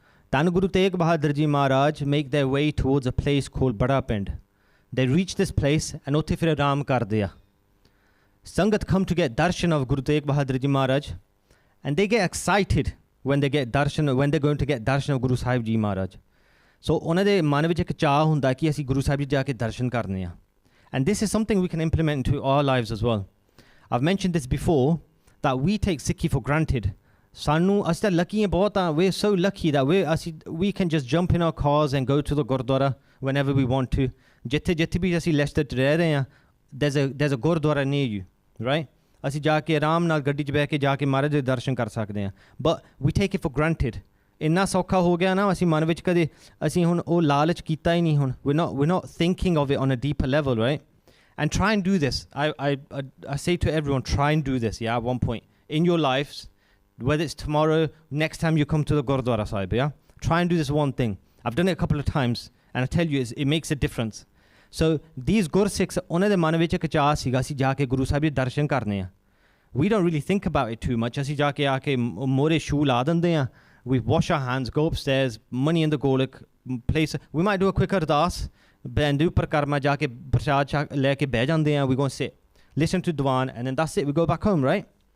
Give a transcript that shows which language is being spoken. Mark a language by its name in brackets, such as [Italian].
[English] Then Guru Tegh Bahadur Ji Maharaj make their way towards a place called Bada Pind. They reach this place and [Punjabi] utte fir aram kar diya. [English] Sangat come to get darshan of Guru Tegh Bahadur Ji Maharaj, and they get excited when they're going to get darshan of Guru Sahib Ji Maharaj. [Punjabi] So ਉਹਨਾਂ ਦੇ ਮਨ ਵਿੱਚ ਇੱਕ ਚਾਹ ਹੁੰਦਾ ਕਿ ਅਸੀਂ ਗੁਰੂ ਸਾਹਿਬ ਜੀ ਜਾ ਕੇ ਦਰਸ਼ਨ ਕਰਨੇ ਆ. [English] And this is something we can implement into our lives as well. I've mentioned this before, that we take Sikhi for granted. [Punjabi] ਸਾਨੂੰ ਅਸੀਂ ਤਾਂ lucky ਬਹੁਤ ਆ. [English] We're so lucky that we can just jump in our cars and go to the Gurdwara whenever we want to. [Punjabi] ਜਿੱਥੇ ਵੀ ਅਸੀਂ Leicester 'ਚ ਰਹਿ ਰਹੇ ਆ, [English] there's a Gurdwara near you, right? [Punjabi] ਅਸੀਂ ਜਾ ਕੇ ਆਰਾਮ ਨਾਲ ਗੱਡੀ 'ਚ ਬਹਿ ਕੇ ਜਾ ਕੇ ਮਹਾਰਾਜ ਦੇ ਦਰਸ਼ਨ ਕਰ ਸਕਦੇ ਆ. [English] But we take it for granted. [Punjabi] ਇੰਨਾ ਸੌਖਾ ਹੋ ਗਿਆ ਨਾ, ਅਸੀਂ ਮਨ ਵਿੱਚ ਕਦੇ ਅਸੀਂ ਹੁਣ ਉਹ ਲਾਲਚ ਕੀਤਾ ਹੀ ਨਹੀਂ. [English] ਹੁਣ we're not thinking of it on a deeper level, right? And try and do this. I say to everyone, try and do this, yeah, at one point in your lives, whether it's tomorrow, next time you come to the Gurdwara Sahib, yeah? Try and do this one thing. I've done it a couple of times, and I tell you, it makes a difference. So these Gursikhs, [Punjabi] ਉਹਨਾਂ ਦੇ ਮਨ ਵਿੱਚ ਇੱਕ ਚਾਹ ਸੀਗਾ, ਅਸੀਂ ਜਾ ਕੇ ਗੁਰੂ ਸਾਹਿਬ ਦੇ ਦਰਸ਼ਨ ਕਰਨੇ ਆ. [English] We don't really think about it too much. [Punjabi] ਅਸੀਂ ਜਾ ਕੇ ਆ ਕੇ ਮੋਰੇ ਸ਼ੂ ਲਾ ਦਿੰਦੇ ਆ. [English] We wash our hands, go upstairs, money in the golak, place. We might do a quick ardas, [Punjabi] bendu parkarma ja ke prasad leke beh jande hain. [English] We go and sit, listen to Diwan, and then that's it. We go back home, right?